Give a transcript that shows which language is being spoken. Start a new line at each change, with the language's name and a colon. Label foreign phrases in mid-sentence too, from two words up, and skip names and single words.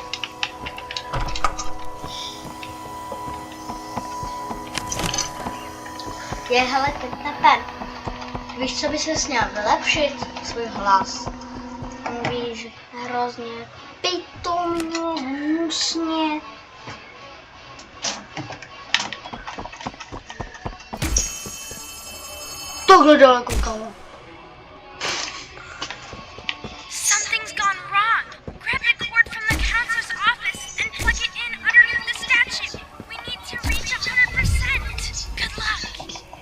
Czech: Hele, Kidnaper, víš, co by ses měl vylepšit? Svůj hlas. Mluvíš hrozně pitomně, hnusně. Tohle daleko, kámo.
English: Something's gone wrong. Grab the cord from the counselor's office and plug it in underneath the statue. We need to reach 100%. Good luck.